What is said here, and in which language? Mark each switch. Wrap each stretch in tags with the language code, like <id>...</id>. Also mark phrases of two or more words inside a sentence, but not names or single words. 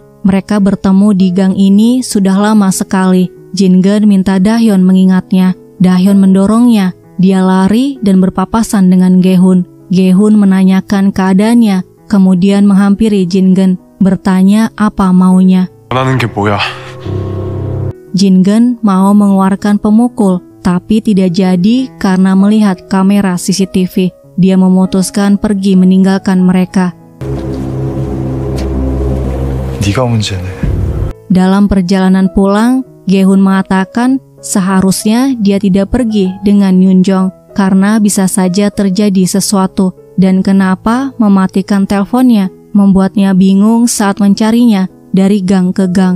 <id>Mereka bertemu di gang ini sudah lama sekali. Jin-geun minta Dahyun mengingatnya. Dahyun mendorongnya. Dia lari dan berpapasan dengan Gehun. Gehun menanyakan keadaannya, kemudian menghampiri Jin-geun, bertanya apa maunya.</id> <ko>원하는 게 뭐야?</ko> <id>Jin-geun mau mengeluarkan pemukul, tapi tidak jadi karena melihat kamera CCTV. Dia memutuskan pergi meninggalkan mereka.</id> <ko>네가 문제네.</ko> <id>Dalam perjalanan pulang, Gehun mengatakan seharusnya dia tidak pergi dengan Yeonjong karena bisa saja terjadi sesuatu, dan kenapa mematikan teleponnya membuatnya bingung saat mencarinya dari gang ke gang.</id>